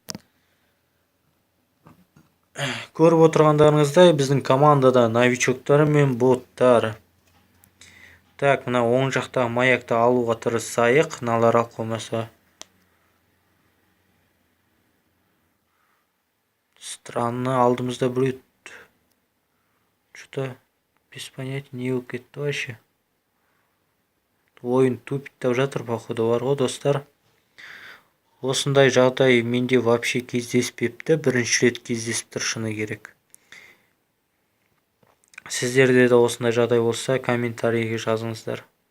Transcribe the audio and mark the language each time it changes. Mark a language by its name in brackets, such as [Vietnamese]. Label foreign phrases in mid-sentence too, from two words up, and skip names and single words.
[Kazakh] Көріп отырғандарыңыздай, біздің командада новичоктар мен боттар. Так, мына оң жақтағы маякты алуға тырысайық, налар қоймаса. Странно, алдымызда біреу. [Russian] Что-то без понятия [Kazakh] не болып кетті вообще. Ойын тупиттап жатыр, походу, бар ғой достар. Осындай жағдай менде вообще кездеспепті. Бірінші рет кездесіп тұр, шыны керек. Сіздерде де осындай жағдай болса, комментарийге жазыңыздар.